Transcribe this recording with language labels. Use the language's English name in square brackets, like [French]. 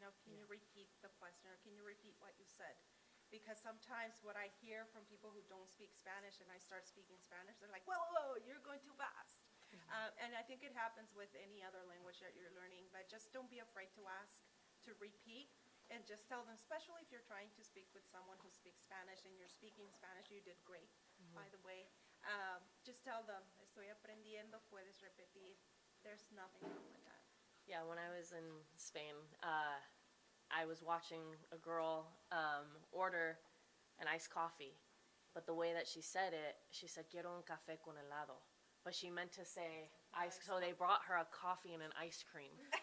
[English] Can you repeat the question or can you repeat what you said? Because sometimes what I hear from people who don't speak Spanish and I start speaking Spanish, they're like, whoa, you're going too fast. And I think it happens with any other language that you're learning, but just don't be afraid to ask, to repeat, and just tell them, especially if you're trying to speak with someone who speaks Spanish and you're speaking Spanish, you did great, by the way. Just tell them, [Spanish] estoy aprendiendo, puedes repetir. [English] There's nothing wrong with that. Yeah, when I was in Spain, I was watching a girl order an iced coffee, but the way that she said it, she said, [Spanish] quiero un café con helado. [English] But she meant to say ice, so they brought her a coffee and an ice cream.